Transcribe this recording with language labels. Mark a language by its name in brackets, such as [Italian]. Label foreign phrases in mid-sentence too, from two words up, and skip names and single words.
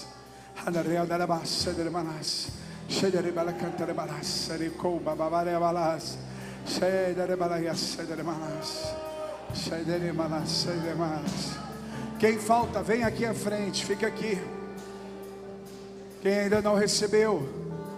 [Portuguese] Hanarea da bassa de manas. Shedere balacanta de balas. Comba babare balas. Shedere balaias de manas. Shedere manas de manas. Quem falta, vem aqui à frente, fica aqui. Quem ainda não recebeu,